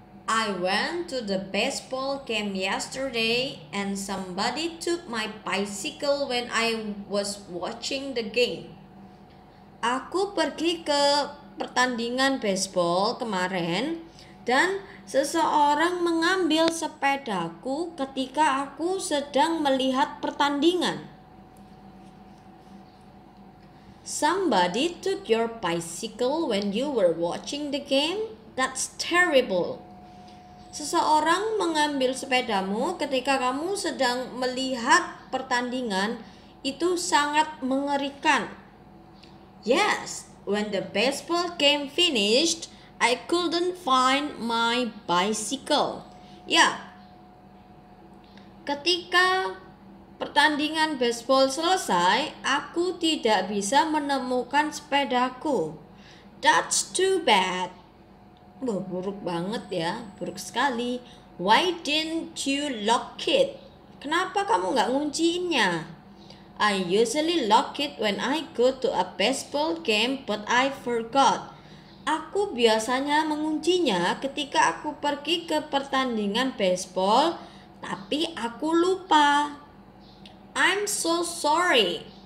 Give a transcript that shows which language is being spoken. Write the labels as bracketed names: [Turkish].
[English] I went to the baseball game yesterday and somebody took my bicycle when I was watching the game. [Indonesian] Aku pergi ke pertandingan baseball kemarin dan seseorang mengambil sepedaku ketika aku sedang melihat pertandingan. [English] Somebody took your bicycle when you were watching the game? That's terrible. [Indonesian] Seseorang mengambil sepedamu ketika kamu sedang melihat pertandingan. Itu sangat mengerikan. [English] Yes, when the baseball game finished, I couldn't find my bicycle. [Indonesian] Ya, ketika pertandingan baseball selesai, aku tidak bisa menemukan sepedaku. [English] That's too bad. [Indonesian] Buruk banget ya, buruk sekali. [English] Why didn't you lock it? [Indonesian] Kenapa kamu nggak ngunciinnya? [English] I usually lock it when I go to a baseball game, but I forgot. [Indonesian] Aku biasanya menguncinya ketika aku pergi ke pertandingan baseball, tapi aku lupa. [English] I'm so sorry.